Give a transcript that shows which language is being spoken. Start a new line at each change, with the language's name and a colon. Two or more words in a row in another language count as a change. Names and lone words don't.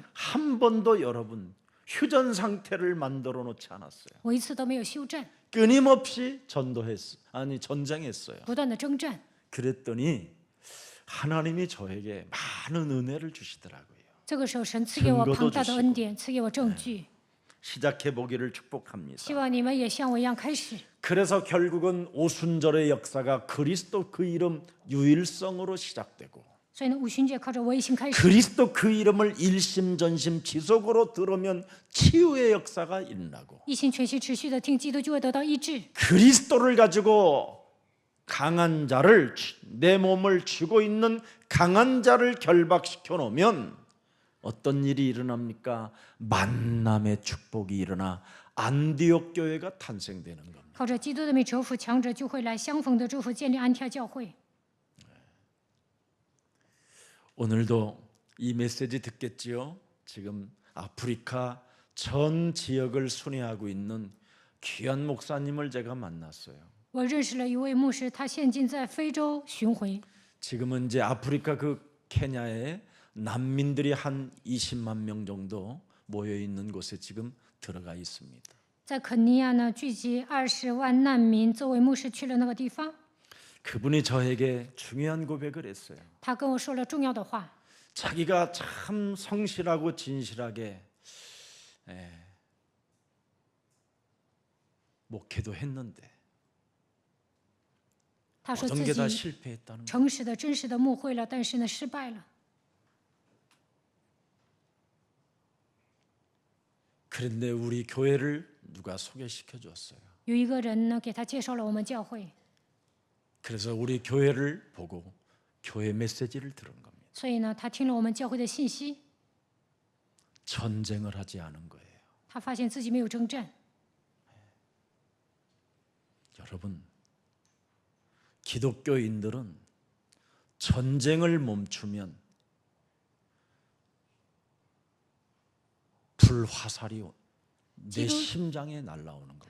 Korean: 한 번도 여러분 휴전 상태를 만들어 놓지 않았어요.
Chinese: 我一次都没有休战，
Korean: 끊임없이 전쟁했어요.
Chinese: 不断的征战。
Korean: 그랬더니 하나님이 저에게 많은 은혜를 주시더라고요.
Chinese: 这个时候，神赐给我庞大的恩典，赐给我证据。
Korean: 시작해 보기를 축복합니다.
Chinese: 希望你们也像我一样开始。
Korean: 그래서 결국은 오순절의 역사가 그리스도 그 이름 유일성으로 시작되고
Chinese: 所以呢，五旬节靠着我一心开始。
Korean: 그리스도 그 이름을 일심전심 지속으로 들으면 치유의 역사가 일어나고
Chinese: 一心全心持续的听基督，就会得到医治。
Korean: 그리스도를 가지고 강한 자를 내 몸을 쥐고 있는 강한 자를 결박시켜 놓으면 어떤 일이 일어납니까? 만남의 축복이 일어나 안디옥 교회가 탄생되는 겁니다.
Chinese: 靠着基督的名折服强者，就会来相逢的祝福，建立安提阿教会。
Korean: 오늘도 이 메시지 듣겠지요? 지금 아프리카 전 지역을 순회하고 있는 귀한 목사님을 제가 만났어요.
Chinese: 我认识了一位牧师，他现今在非洲巡回。
Korean: 지금은 이제 아프리카 그 케냐에 난민들이 한 20만 명 정도 모여 있는 곳에 지금 들어가 있습니다.
Chinese: 在肯尼亚呢，聚集20万难民。这位牧师去了那个地方，
Korean: 그분이 저에게 중요한 고백을 했어요.
Chinese: 他跟我说了重要的话。
Korean: 자기가 참 성실하고 진실하게 목회도 했는데
Chinese: 他说
Korean: 모든
Chinese: 自
Korean: 게 다
Chinese: 己
Korean: 실패했다는 거예요.
Chinese: 诚实的、真实的牧会了，但是呢，失败了。
Korean: 그런데 우리 교회를 누가 소개시켜 줬어요.
Chinese: 有一个人呢，给他介绍了我们教会，
Korean: 그래서 우리 교회를 보고 교회 메시지를 들은 겁니다.
Chinese: 所以呢，他听了我们教会的信息，
Korean: 전쟁을 하지 않은 거예요.
Chinese: 他发现自己没有征战。
Korean: 여러분, 기독교인들은 전쟁을 멈추면 불화살이 내 심장에 날아오는 겁니다.